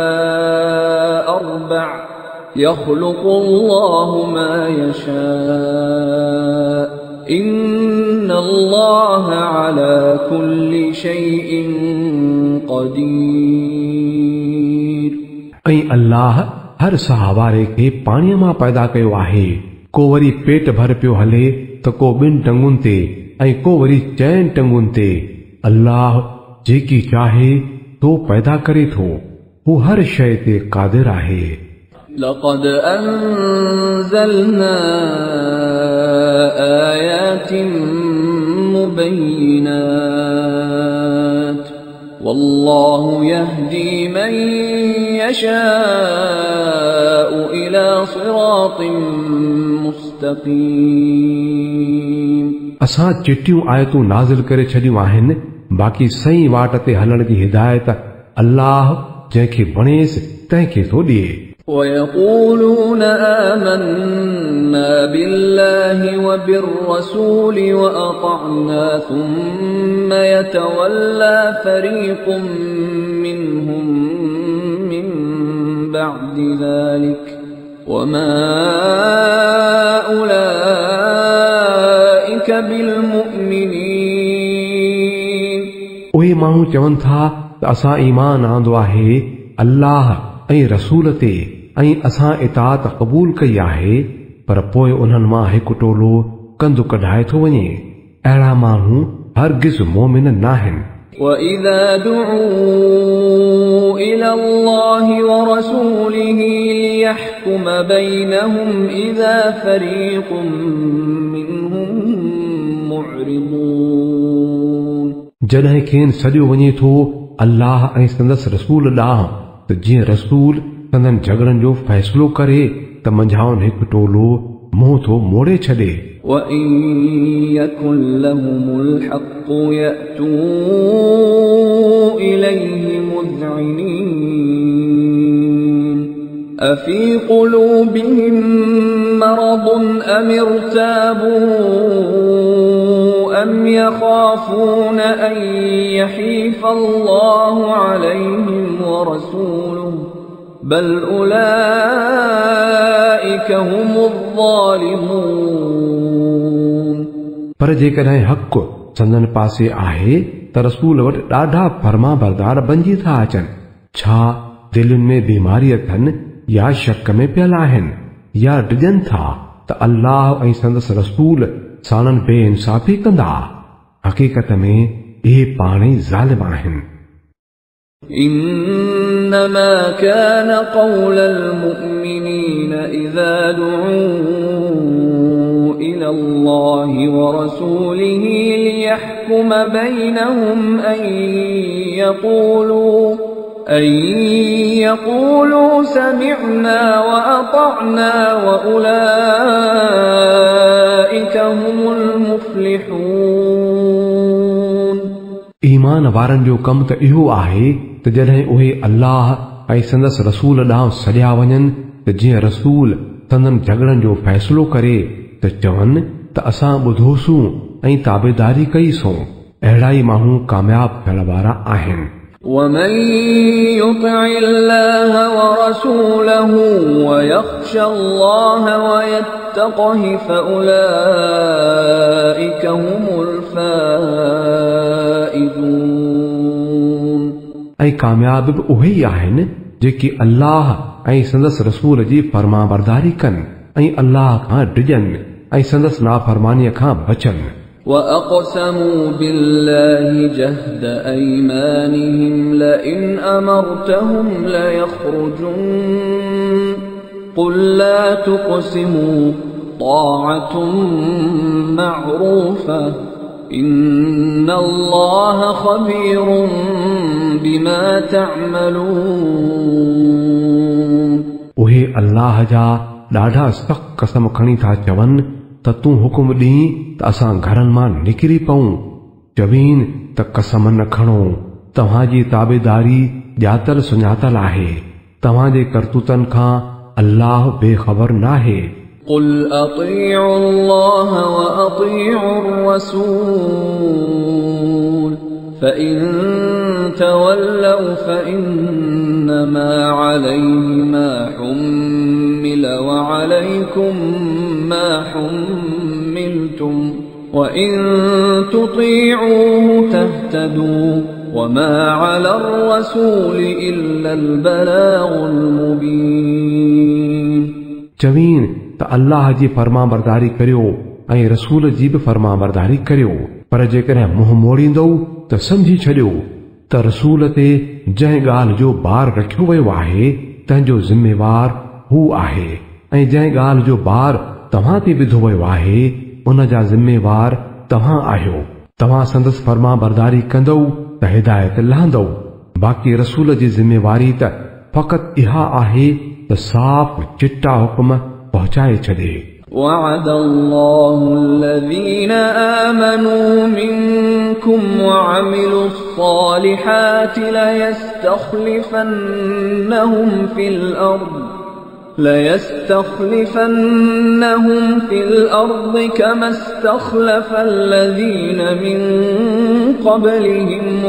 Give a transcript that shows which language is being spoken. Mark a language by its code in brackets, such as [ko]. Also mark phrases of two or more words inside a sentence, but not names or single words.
[ar] أربع يخلق الله ما يشاء إن الله على كل شيء قدير [sd] ऐं अल्लाह हर साह वारे खे पाणीअ मां पैदा कयो आहे को वरी पेट भर पियो हले त को ॿिनि टंगुनि ते ऐं को वरी 4 टंगुनि ते अल्लाह जेकी चाहे तो पैदा करे थो हू हर शइ ते क़ादिर आहे। [ar] لقد أنزلنا آيات مبينات والله يهدي من يشاء إلى صراط مستقيم। [sd] असां चिटियूं आयतूं नाज़िल करे छॾियूं आहिनि, बाक़ी सही वाट ते हलण जी हिदायत अल्लाह जंहिंखे वणेसि तंहिंखे थो ॾिए। [ar] ويقولون آمنا بالله وبالرسول وأطعنا ثم يتولى فريق منهم من بعد ذلك وما أولئك بالمؤمنين। [sd] उहे माण्हू चवनि था त असां ईमान आंदो आहे अल्लाह ऐं रसूल ते ऐं असां इताअत क़बूल कई आहे, पर पोइ उन्हनि मां हिकु टोलो कंधु कढाए थो वञे। अहिड़ा माण्हू हरगिज़ मोमिन नाहिनि। [ar] وَإِذَا دُعُوا إِلَى اللَّهِ وَرَسُولِهِ لِيَحْكُمَ بَيْنَهُمْ إِذَا فَرِيقٌ مِّنْهُمْ مُعْرِضُونَ। [sd] जॾहिं खेनि सॼो वञे थो अल्लाह ऐं संदसि रसूल ॾांहुं त जीअं रसूल संदन झगड़नि जो फ़ैसिलो करे त मंझाउनि हिकु टोलो मुंहुं थो मोड़े छॾे। [ar] وَإِن يَكُن لَّهُمُ الْحَقُّ يَأْتُوا إِلَيْهِ مُذْعِنِينَ أَفِي قُلُوبِهِم مَّرَضٌ أَمِ ارْتَابُوا أَمْ يَخَافُونَ أَن يَحِيفَ اللَّهُ عَلَيْهِمْ وَرَسُولُهُ بَلْ أُولَئِكَ هُمُ الظَّالِمُونَ। [sd] पर जेकॾहिं हक़ संदन पासे आहे त रसूल वटि ॾाढा फर्मा बरदार बणिजी था अचनि। छा दिलुनि में बीमारी अथनि या शक में पियल आहिनि या डिॼनि था त अल्लाह ऐं संदसि रसूल साणनि बेइंसाफ़ी कंदा? हक़ीक़त में इहे पाण ई ज़ालिम आहिनि। [ar] إنما كان قول المؤمنين إذا دعوا إلى الله ورسوله ليحكم بينهم أن يقولوا سمعنا وأطعنا وأولئك هم المفلحون। [sd] ईमान वारनि जो कमु त इहो आहे त जॾहिं उहे अल्लाह ऐं संदसि रसूल ॾांहुं सॼा वञनि त जीअं रसूल संदन झगड़नि जो फ़ैसिलो करे त चवनि त असां ॿुधोसूं ऐं ताबेदारी कईसूं। अहिड़ा ई माण्हू कामयाब थियण वारा आहिनि। [ar] ومن يطع الله ورسوله ويخشى الله ويتقه فأولئك هم الفائزون। [sd] ऐं कामयाब बि उहे ई आहिनि जेके अल्लाह ऐं संदसि रसूल जी फर्मा बरदारी कनि ऐं अल्लाह खां डिॼनि ऐं संदसि नाफरमानीअ खां बचनि। [ar] وأقسموا بالله جهد أيمانهم لئن أمرتهم ليخرجن قل لا تقسموا طاعة معروفة إن الله خبير بما تعملون। [sd] उहे अल्लाह जा ॾाढा सख़्त कसम खणी था चवनि त तूं हुकुम ॾीं त असां घरनि मां निकिरी पऊं। चवीन त कसम न खणो, तव्हांजी ताबेदारी ॼातल सुञातल आहे। तव्हांजे करतूतनि खां अल्लाह बेख़बर नाहे। [ar] قل أطيعوا الله وأطيعوا الرسول فإن تولوا فإنما عليه ما حمل وعليكم ما حملتم وإن تطيعوه تهتدوا وما على الرسول إلا البلاغ المبين। [sd] चवीन त अल्लाह जी फर्मा बरदारी करियो ऐं रसूल जी बि फर्मा बरदारी करियो, पर जेकॾहिं मुंहुं मोड़ींदो त समझी छॾियो त त रसूल ते जंहिं ॻाल्हि जो बार रखियो वियो आहे तंहिंजो ज़िम्मेवार हू आहे ऐं जंहिं ॻाल्हि जो बार तव्हां ते विधो वियो आहे उन जा ज़िम्मेवार तव्हां आहियो। तव्हां संदसि फर्मा बरदारी कंदो त हिदायत लहंदो। बाक़ी रसूल जी ज़िम्मेवारी त फ़क़ति इहा आहे त साफ़ चिट्टा हुक्म पहुचाए छॾे। [ar] وعد الله الذين آمنوا منكم وعملوا الصالحات ليستخلفنهم في الأرض كما استخلف الذين من قبلهم